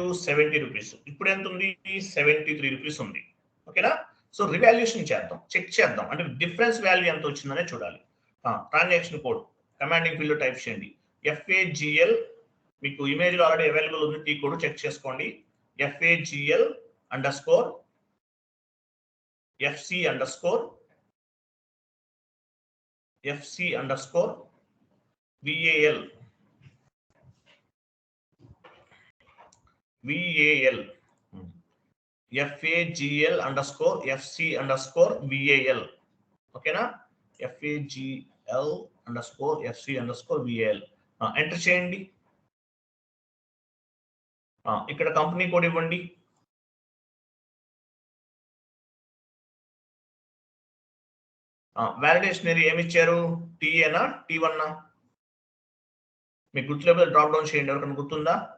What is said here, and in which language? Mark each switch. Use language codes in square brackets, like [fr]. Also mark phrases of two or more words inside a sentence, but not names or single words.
[te] 70 రూపీస్. ఇప్పుడు ఎంత ఉంది? 73 రూపీస్ ఉంది. ఓకేనా? [en] so revaluation [te] చేద్దాం, చెక్ చేద్దాం. అంటే [en] difference value [te] ఎంత వచ్చిందనే చూడాలి. [en] transaction code commanding field type [te] చేయండి. FAGL, మీకు ఇమేజ్ లో [en] already available [te] ఉంది, [en] T code check [te] చేసుకోండి. FAGL _ FC _ VAL FAGL _ FC _ VAL. ఓకేనా? FAGL _ FC _ VAL ఎంటర్ చేయండి. ఇక్కడ [en] company code [te] ఇవ్వండి. [en] validation area [te] ఏమి ఇచ్చారు? TA T1? మీకు గుర్తులేకపోతే [en] drop down [te] చేయండి. ఎవరికైనా గుర్తుందా?